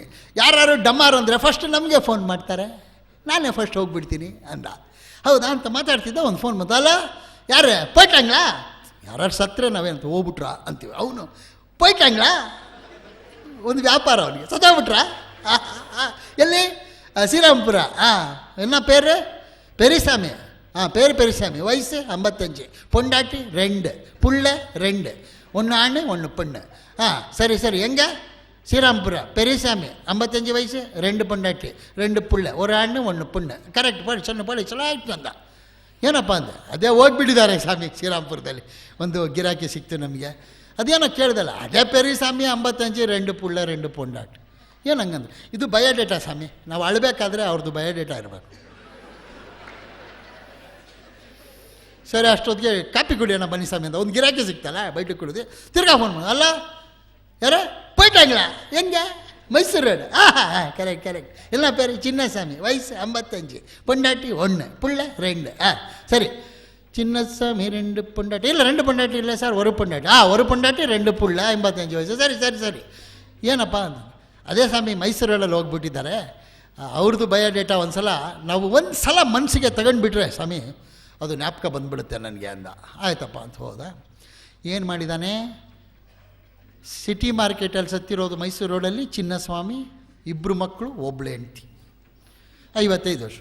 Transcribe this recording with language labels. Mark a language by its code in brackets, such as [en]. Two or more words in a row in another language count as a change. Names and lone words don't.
[kn] ಯಾರು ಡಮ್ಮಾರು ಅಂದರೆ ಫಸ್ಟ್ ನಮಗೆ ಫೋನ್ ಮಾಡ್ತಾರೆ, ನಾನೇ ಫಸ್ಟ್ ಹೋಗ್ಬಿಡ್ತೀನಿ ಅಂದ. ಹೌದಾ ಅಂತ ಮಾತಾಡ್ತಿದ್ದ. ಒಂದು ಫೋನ್ ಬಂತಲ್ಲ, ಯಾರೇ ಪೋಯ್ಟಂಗ್ಲಾ, ಯಾರು ಸತ್ತರೆ ನಾವೇನಂತ ಹೋಗ್ಬಿಟ್ರ ಅಂತೀವಿ. ಅವನು ಪೋಯ್ಟಂಗ್ಲಾ, ಒಂದು ವ್ಯಾಪಾರ ಅವನಿಗೆ. ಸತ್ತೋಗ್ಬಿಟ್ರ ಎಲ್ಲಿ? ಶ್ರೀರಾಮ್ಪುರ. [ta] என்ன பேர்? பெரியசாமி. பேர் பெரியசாமி. வயசு 55. பொண்டாட்டி 2, புள்ள 2, 1 ஆண் 1 பெண்ணு. சரி சரி. எங்கே? [kn] ಶ್ರೀರಾಮ್ಪುರ. [ta] பெரியசாமி [kn] 55 ವಯಸ್ಸು, [ta] 2 பொண்டாட்டி 2 புள்ள, [kn] 1 ಆಣ್ [ta] 1 பெண்ணு. [kn] ಕರೆಕ್ಟ್ ಪಡಿ ಸಣ್ಣ ಪಡಿ ಚಲೋ ಆಯ್ತು ಅಂದ. ಏನಪ್ಪ ಅಂದೆ, ಅದೇ ಹೋಗ್ಬಿಟ್ಟಿದ್ದಾರೆ ಸ್ವಾಮಿ ಶ್ರೀರಾಮ್ಪುರದಲ್ಲಿ. ಒಂದು ಗಿರಾಕಿ ಸಿಕ್ತು ನಮಗೆ. ಅದೇನೋ ಕೇಳ್ದಲ್ಲ, ಅದೇ ಪೆರಿಸ್ವಾಮಿ 55, [ta] 2 புள்ள 2 பொண்டாட்டி. [kn] ಏನು ಹಂಗಂದ್ರೆ, ಇದು ಬಯೋಡೇಟಾ ಸ್ವಾಮಿ. ನಾವು ಅಳಬೇಕಾದ್ರೆ ಅವ್ರದ್ದು ಬಯೋಡೇಟಾ ಇರಬೇಕು. ಸರಿ ಅಷ್ಟೊತ್ತಿಗೆ ಕಾಪಿ ಕುಡಿಯೋಣ ಬನ್ನಿ ಸ್ವಾಮಿ ಅಂತ ಒಂದು ಗಿರಾಕಿ ಸಿಗ್ತಲ್ಲ ಬೈಟು ಕುಡಿದು ತಿರ್ಗಾ ಫೋನ್ ಮಾಡಿ, ಅಲ್ಲ ಯಾರ போயிட்டாங்களா எங்கே மைசூர் ரோடு கரெக்ட் கரெக்ட் எல்லாம் பேர் சின்னசாமி வயசு 55 பொண்டாட்டி 1 புள்ள 2 சரி சின்னசாமி 2 பொண்டாட்டி இல்லை 2 பொண்டாட்டி இல்லை சார் ஒரு பொண்டாட்டி ஒரு பொண்டாட்டி 2 புள்ள 55 ವಯಸ್ಸು ಸರಿ ಸರಿ ಸರಿ ಏನಪ್ಪ ಅಂತ ಅದೇ ಸ್ವಾಮಿ ಮೈಸೂರಲ್ಲಿ ಹೋಗ್ಬಿಟ್ಟಿದ್ದಾರೆ ಅವ್ರದ್ದು ಬಯೋಡೇಟಾ ಒಂದು ಸಲ ಮನಸ್ಸಿಗೆ ತಗೊಂಡ್ಬಿಟ್ರೆ ಸ್ವಾಮಿ ಅದು ಜ್ಞಾಪಕ ಬಂದುಬಿಡುತ್ತೆ ನನಗೆ ಅಂದ. ಆಯ್ತಪ್ಪ ಅಂತ ಹೋದ. ಏನು ಮಾಡಿದ್ದಾನೆ, ಸಿಟಿ ಮಾರ್ಕೆಟಲ್ಲಿ ಸತ್ತಿರೋದು ಮೈಸೂರು ರೋಡಲ್ಲಿ ಚಿನ್ನಸ್ವಾಮಿ, 2 ಮಕ್ಕಳು, 1 ಹೆಂಡ್ತಿ, 55 ವರ್ಷ.